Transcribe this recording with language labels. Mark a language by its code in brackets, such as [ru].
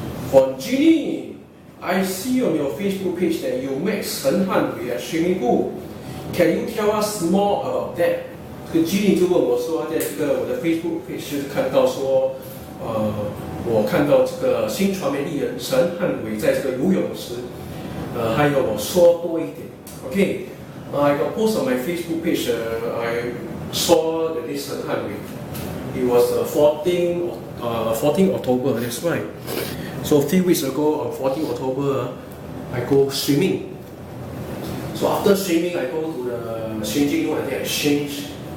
[en] For Ginny, I see on your Facebook page that you met Chen Hanwei at swimming pool. Can you tell us more about that? [zh] 这个 Ginny 就问我说，在这个我的 Facebook page 就是看到说，我看到这个新传媒艺人陈汉伟在这个游泳时，还有我说多一点。 [en] Okay, I got post on my Facebook page. I saw that this Chen Hanwei. It was 14 October. That's right. So a few weeks ago, on 14 October, I go swimming. So after swimming, I go to the changing room. I think I change.